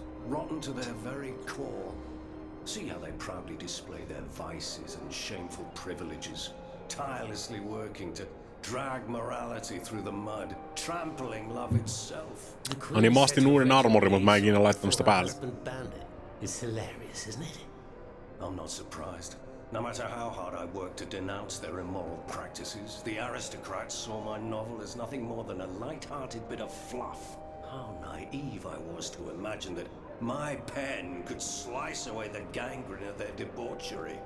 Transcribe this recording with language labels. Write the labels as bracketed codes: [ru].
[en] Rotten to their very core. See how they proudly display their vices and shameful privileges, tirelessly working to drag morality through the mud, trampling love itself. [fi] Niin mä astin uuden armorin, mutta mä en ikinä laittanut sitä päälle. [en] It's hilarious, isn't it? I'm not surprised. No matter how hard I work to denounce their immoral practices, the aristocrats saw my novel as nothing more than a light-hearted bit of fluff. How naive I was to imagine that my pen could slice away the gangrene of their debauchery.